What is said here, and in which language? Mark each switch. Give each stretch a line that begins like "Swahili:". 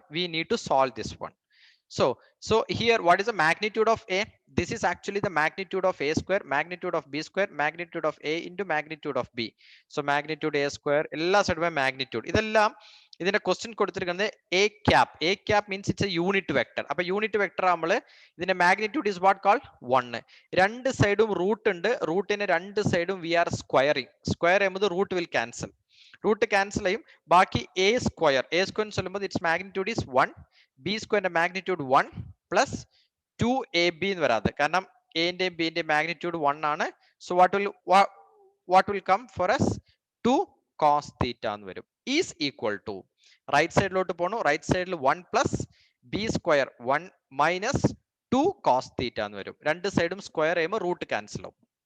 English: We need to solve this one. So here, what is the magnitude of a? This is actually the magnitude of a square, magnitude of b square, magnitude of a into magnitude of b. So magnitude a square, ella said by magnitude.
Malayalam: ഇതെല്ലാം ഇതിന്റെ question കൊടുത്തിരിക്കുന്നത് a cap.
English: A cap means it's a unit vector.
Malayalam: അപ്പൊ unit vector ആകുമ്പോൾ ഇതിന്റെ magnitude
English: is what called 1.
Malayalam: രണ്ട് സൈഡും root ഉണ്ട്. റൂട്ടിന് രണ്ട് സൈഡും
English: we are squaring.
Malayalam: സ്ക്വയർ എന്നത് root
English: will cancel.
Malayalam: Root cancel ചെയ്യും.
English: ബാക്കി a square
Malayalam: എന്ന് ചൊല്ലുമ്പോൾ
English: its magnitude is 1.
Malayalam: b square magnitude 1 plus 2ab എന്ന് വരാതെ, കാരണം a ന്റെയും b ന്റെയും magnitude 1 ആണ്. So what will come for us? 2 cos theta എന്ന് വരും is equal to, റൈറ്റ് സൈഡിലോട്ട് പോണു, റൈറ്റ് സൈഡിൽ 1 plus b square 1 minus 2 cos theta എന്ന് വരും. രണ്ട് സൈഡും സ്ക്വയർ ചെയ്യുമ്പോൾ റൂട്ട് ക്യാൻസൽ ആവും.